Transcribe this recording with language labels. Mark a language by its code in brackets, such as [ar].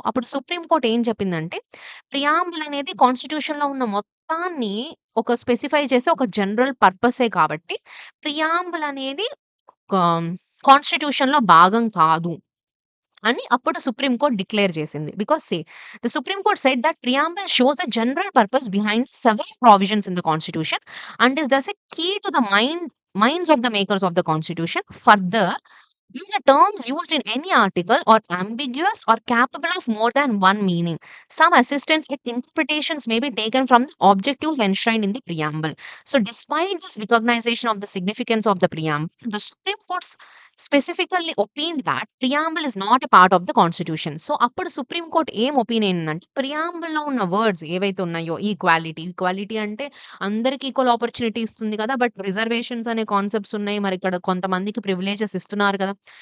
[te] అప్పుడు supreme court ఏం చెప్పిందంటే, ప్రియాంబుల్ అనేది కాన్స్టిట్యూషన్‌లో ఉన్న మొత్తాన్ని ఒక స్పెసిఫై చేసే ఒక జనరల్ పర్పసే కాబట్టి, ప్రియాంబుల్ అనేది కా కాన్స్టిట్యూషన్‌లో భాగం కాదు అని అప్పుడు సుప్రీం కోర్ట్ డిక్లేర్ చేసింది. [en] Because the Supreme Court said that preamble shows the general purpose behind several provisions in the constitution and is thus a key to the minds of the makers of the constitution. Further, if the terms used in any article are ambiguous or capable of more than one meaning, some assistance with interpretations may be taken from the objectives enshrined in the preamble. So, despite this recognition of the significance of the preamble, the Supreme Court specifically opined that preamble is not a part of the constitution. [te] So, అప్పుడు supreme court ఏం opinion అంటే ప్రియాంబుల్‌లో ఉన్న words ఏవైతే ఉన్నాయో equality, equality అంటే అందరికి equal opportunity ఇస్తుంది కదా! బట్ రిజర్వేషన్స్ అనే కాన్సెప్ట్స్ ఉన్నాయి. మరిక్కడ కొంతమందికి ప్రివిలేజెస్ ఇస్తున్నారు కదా!